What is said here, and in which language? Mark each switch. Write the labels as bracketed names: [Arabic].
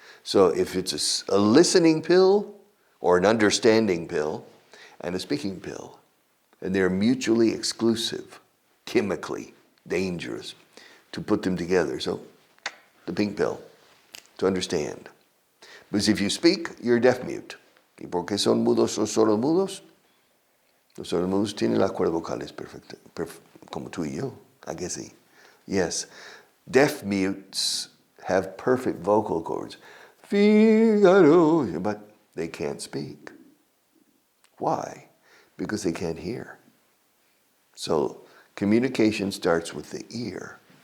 [English] So if it's a listening pill or an understanding pill and a speaking pill, and they're mutually exclusive, chemically dangerous to put them together. So the pink pill, to understand. Because if you speak, you're deaf-mute. [Spanish] ¿Y por qué son mudos o sordomudos? Los sordomudos tienen las cuerdas vocales perfectas, como tú y yo. [English] I guess sí. Yes. Deaf-mutes have perfect vocal cords. Figaro, but they can't speak. Why? Because they can't hear. So communication starts with the ear.